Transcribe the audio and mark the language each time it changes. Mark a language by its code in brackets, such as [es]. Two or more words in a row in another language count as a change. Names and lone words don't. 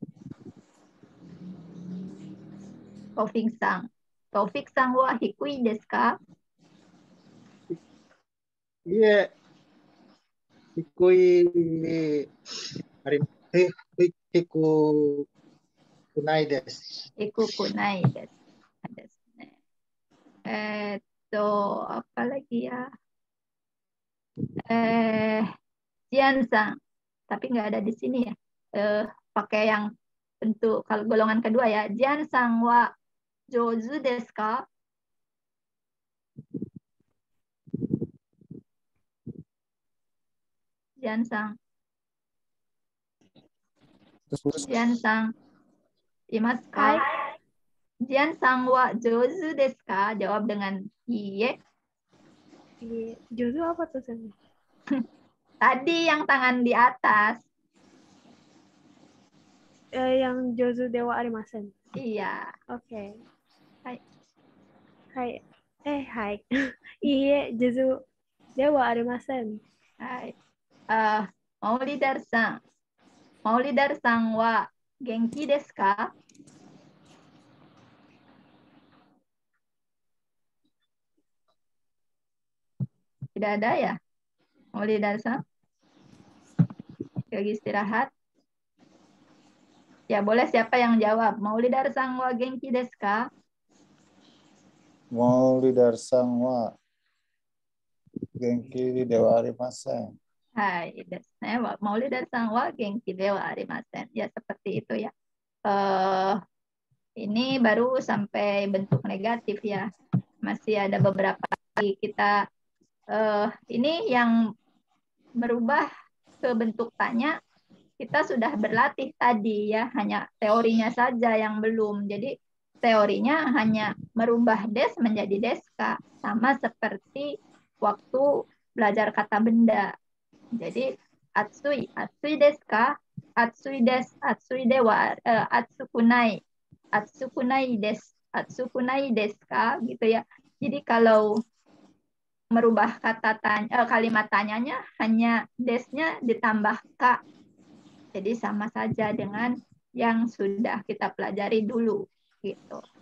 [ja] タウフィックさんは低いですか? [id] Iya. [ja] 低いくないです. くないです. [id] Apa lagi ya? Jian-san. Tapi nggak ada di sini ya. Pakai yang bentuk kalau golongan kedua ya. [ja] ジアンさんは上手ですか? [id] Jian-san. Jian-san. [ja] いますか? ジアンさんは上手ですか? [id] Jawab dengan iye. Jouzu apa tuh, Sen? Tadi yang tangan di atas. [ja] Yang 上手ではありません. [id] Iya. Oke. [ja] Hai. Hai. いいえ、上手ではありません. Hai. マウリダルさんは元気ですか? [id] Tidak ada ya? Maulidar-san? Lagi istirahat? Ya, boleh siapa yang jawab? [ja] マウリダルさんは元気ですか? マウリダルさんは元気ではありません. はい、マウリダルさんは元気ではありません. [id] Ya, seperti itu ya. Ini baru sampai bentuk negatif ya. Masih ada beberapa lagi kita ini yang merubah ke bentuk tanya. Kita sudah berlatih tadi ya, hanya teorinya saja yang belum. Jadi teorinya hanya merubah des menjadi deska, sama seperti waktu belajar kata benda. [ja] Jadi 暑いですか、暑いです、暑いでは、暑くないですか [id] gitu ya. Jadi kalau merubah kata kalimat tanyanya hanya desnya ditambah ka. Jadi sama saja dengan yang sudah kita pelajari dulu gitu.